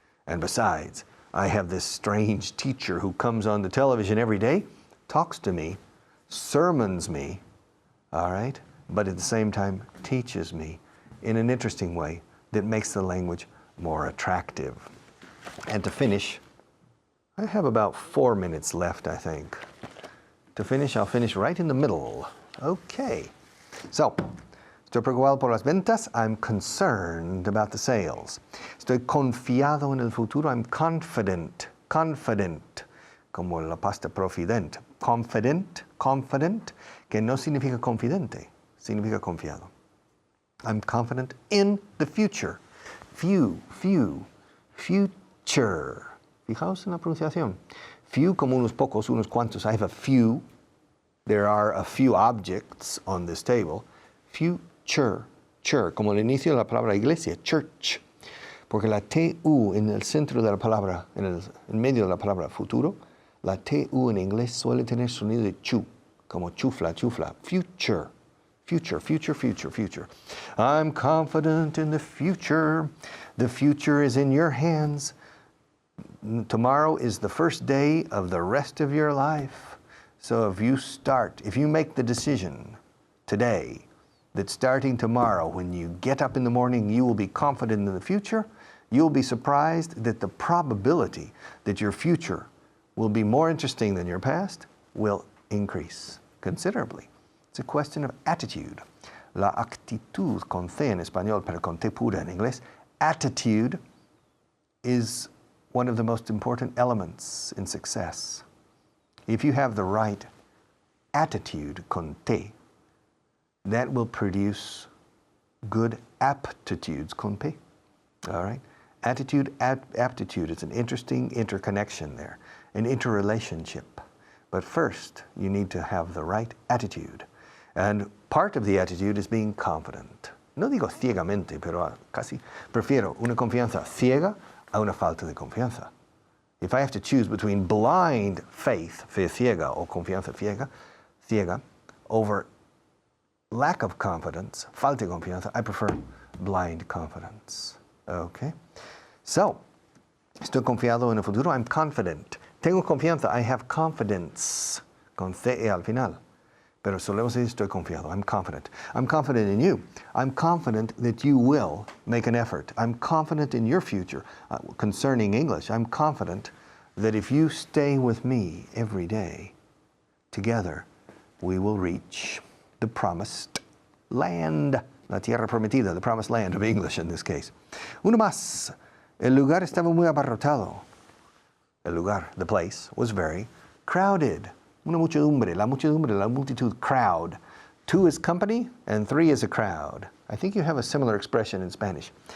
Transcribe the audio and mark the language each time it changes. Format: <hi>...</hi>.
<en>And besides, I have this strange teacher who comes on the television every day, talks to me, sermons me, all right, but at the same time teaches me in an interesting way that makes the language more attractive. And to finish, I have about 4 minutes left, I think. To finish, I'll finish right in the middle. Okay.</en> <es>So, estoy preocupado por las ventas.</es> <en>I'm concerned about the sales.</en> <es>Estoy confiado en el futuro.</es> <en>I'm confident. Confident.</en> <es>Como la pasta profident.</es> <en>Confident. Confident.</en> <es>Que no significa confidente. Significa confiado.</es> <en>I'm confident in the future. Few. Future.</en> <es>Fijaos en la pronunciación. Few como unos pocos, unos cuantos.</es> <en>I have a few. There are a few objects on this table. Future.</en> <es>Como el inicio de la palabra iglesia. Church. Porque la TU en el centro de la palabra, en medio de la palabra futuro, la TU en inglés suele tener sonido de chu. Como chufla. Future. Future.</es> <en>I'm confident in the future. The future is in your hands. Tomorrow is the first day of the rest of your life. So if you make the decision today that starting tomorrow, when you get up in the morning, you will be confident in the future, you'll be surprised that the probability that your future will be more interesting than your past will increase considerably. It's a question of attitude.</en> <es>La actitud con C en español, pero con T pura en inglés.</es> <en>Attitude is one of the most important elements in success. If you have the right attitude</en> <es>con T,</es> <en>that will produce good aptitudes</en> <es>con P.</es> <en>All right? Attitude, aptitude, it's an interesting interconnection there, an interrelationship. But first, you need to have the right attitude. And part of the attitude is being confident.</en> <es>No digo ciegamente, pero casi prefiero una confianza ciega a una falta de confianza.</es> <en>If I have to choose between blind faith,</en> <es>fe ciega, o confianza ciega,</es> <en>over lack of confidence,</en> <es>falta de confianza,</es> <en>I prefer blind confidence. Okay?</en> <es>So, estoy confiado en el futuro,</es> <en>I'm confident.</en> <es>Tengo confianza,</es> <en>I have confidence,</en> <es>con CE al final. Pero solemos decir estoy confiado,</es> <en>I'm confident. I'm confident in you. I'm confident that you will make an effort. I'm confident in your future. Concerning English, I'm confident that if you stay with me every day, together, we will reach the promised land.</en> <es>La tierra prometida,</es> <en>the promised land of English in this case.</en> <es>Uno más. El lugar estaba muy abarrotado. El lugar,</es> <en>the place, was very crowded.</en> <es>Una muchedumbre, la multitud, crowd.</es> <en>2 is company and 3 is a crowd. I think you have a similar expression in Spanish.</en>